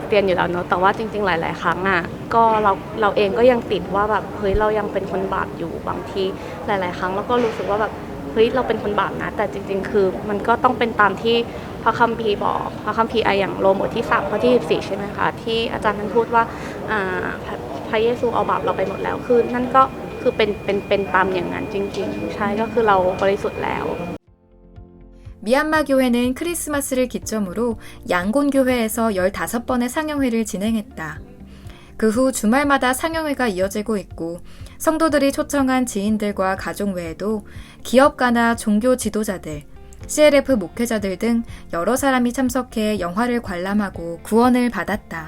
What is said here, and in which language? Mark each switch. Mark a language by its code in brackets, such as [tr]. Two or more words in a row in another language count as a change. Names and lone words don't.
[th] เตียนอยู่แล้วเนอะแต่ว่าจริงๆหลายๆครั้งอ่ะก็เราเองก็ยังติดว่าแบบเฮ้ยเรายังเป็นคนบาปอยู่บางทีหลายๆครั้งแล้วก็รู้สึกว่าแบบเฮ้ยเราเป็นคนบาปนะแต่จริงๆคือมันก็ต้องเป็นตามที่พระคัมภีร์บอกพระคัมภีร์อย่างโรมบทที่3ข้อที่14ใช่ไหมคะที่อาจารย์ท่านพูดว่าพระเยซูเอาบาปเราไปหมดแล้วคือนั่นก็คือเป็นตามอย่างนั้นจริงๆใช่ก็คือเราบริสุทธิ์แล้ว [ko] 미얀마 교회는 크리스마스를 기점으로 양곤 교회에서 15번의 상영회를 진행했다. 그 후 주말마다 상영회가 이어지고 있고 성도들이 초청한 지인들과 가족 외에도 기업가나 종교 지도자들, CLF 목회자들 등 여러 사람이 참석해 영화를 관람하고 구원을 받았다.